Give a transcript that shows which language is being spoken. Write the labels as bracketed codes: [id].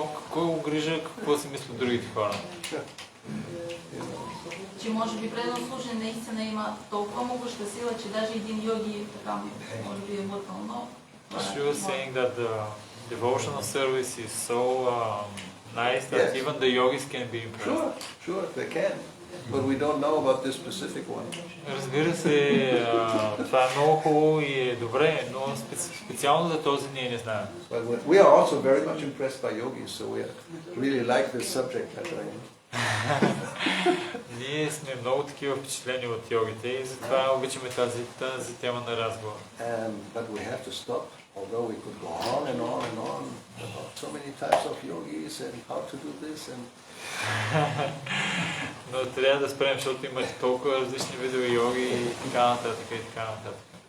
[bg] Кой го грижа, какво си мислят другите хора? Че може би предан служен наистина има толкова могъща сила, че даже един йоги така може би е мътнал, но... [en] She was saying that the devotional service is so nice that even the yogis can be impressed. Sure, they can. But we don't know about this specific one. [bg] Разбира се, това е много хубаво и е добре, но специално за този ние не знаем. [en] But we are also very much impressed by yogis, so we really like this subject matter. [bg] Ние сме много такива впечатлени от йогите и затова обичаме тази тема на разговор. [en] But we have to stop, although we could go on and on and on about so many types of yogis and how to do this and... [bg] Но трябва да спрем, защото има толкова различни видове йоги и така нататък и така нататък.